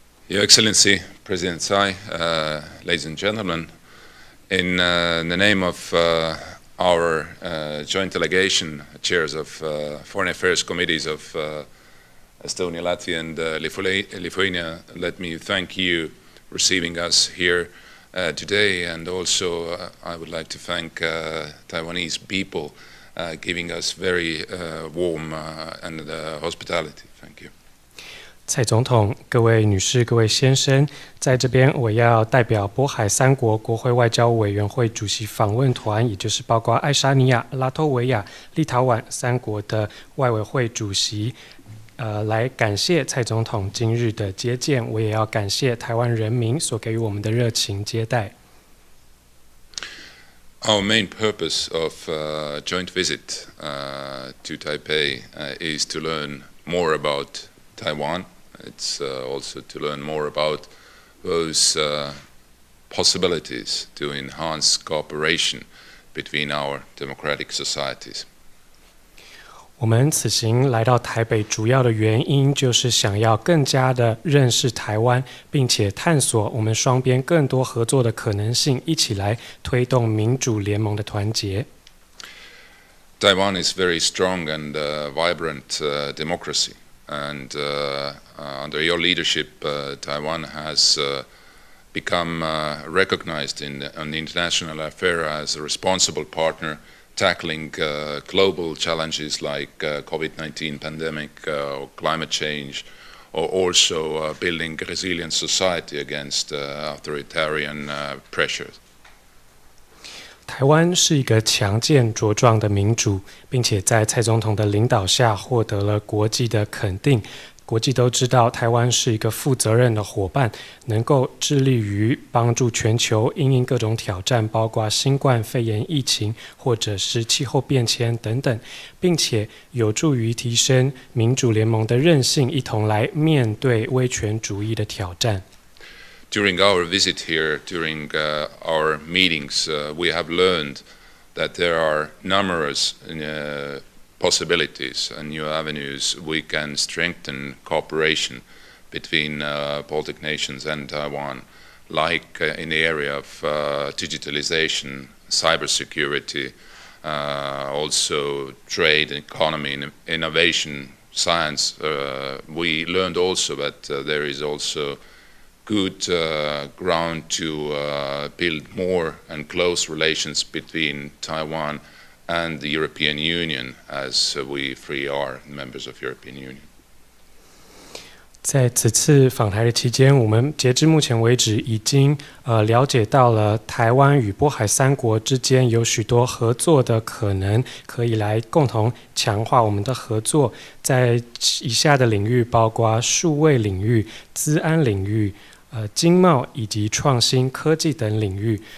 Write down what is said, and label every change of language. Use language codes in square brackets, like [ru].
[en] Your Excellency, President Tsai, ladies and gentlemen, in the name of our joint delegation, chairs of foreign affairs committees of Estonia, Latvia, and Lithuania, let me thank you for receiving us here today, and also I would like to thank Taiwanese people giving us very warm and hospitality. Thank you. [zh] 蔡总统、各位女士、各位先生，在这边我要代表波海三国国会外交委员会主席访问团，也就是包括爱沙尼亚、拉脱维亚、立陶宛3国的外委会主席，来感谢蔡总统今日的接见。我也要感谢台湾人民所给予我们的热情接待。 [en] Our main purpose of joint visit to Taipei is to learn more about Taiwan. It's also to learn more about those possibilities to enhance cooperation between our democratic societies. [zh] 我们此行来到台北，主要的原因就是想要更加的认识台湾，并且探索我们双边更多合作的可能性，一起来推动民主联盟的团结。 [en] Taiwan is very strong and vibrant democracy, and under your leadership, Taiwan has become recognized in the international affair as a responsible partner tackling global challenges like COVID-19 pandemic or climate change, or also building a resilient society against authoritarian pressures. [zh] 台湾是一个强健茁壮的民主，并且在蔡总统的领导下获得了国际的肯定。国际都知道，台湾是一个负责任的伙伴，能够致力于帮助全球因应各种挑战，包括新冠肺炎疫情或者是气候变迁等等，并且有助于提升民主联盟的韧性，一同来面对威权主义的挑战。 [en] During our visit here, during our meetings, we have learned that there are numerous possibilities and new avenues we can strengthen cooperation between Baltic nations and Taiwan, like in the area of digitalization, cybersecurity, also trade, economy, innovation, science. We learned also that there is also good ground to build more and close relations between Taiwan and the European Union, as we three are members of European Union. [zh] 在此次访台的期间，我们截至目前为止已经了解到了台湾与波海三国之间有许多合作的可能，可以来共同强化我们的合作。在以下的领域包括数位领域、资安领域、经贸以及创新科技等领域。